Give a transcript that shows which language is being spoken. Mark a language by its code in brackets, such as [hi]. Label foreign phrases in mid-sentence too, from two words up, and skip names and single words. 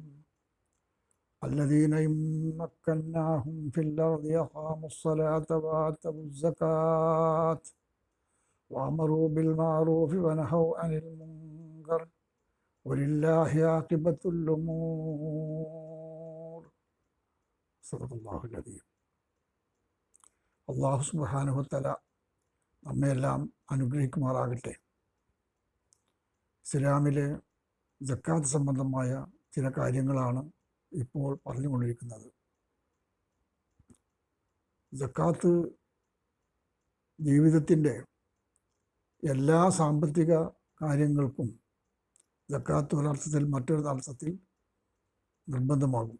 [ar] الذين إن مكناهم في الأرض أقاموا الصلاة وآتوا الزكاة وأمروا بالمعروف ونهوا عن المنكر ولله عاقبة الأمور. صدق الله العظيم. [ml] അള്ളാഹു [ar] سبحانه وتعالى [ml] നമ്മയെല്ലാം അനുഗ്രഹിക്കുമാറാകട്ടെ. ഇസ്ലാമിലെ സക്കാത്ത് സംബന്ധമായ ചില കാര്യങ്ങളാണ് ഇപ്പോൾ പറഞ്ഞുകൊണ്ടിരിക്കുന്നത്. സക്കാത്ത് ജീവിതത്തിൻ്റെ എല്ലാ സാമ്പത്തിക കാര്യങ്ങൾക്കും സക്കാത്ത് ഒരർത്ഥത്തിൽ മറ്റൊരു അർത്ഥത്തിൽ നിർബന്ധമാകും.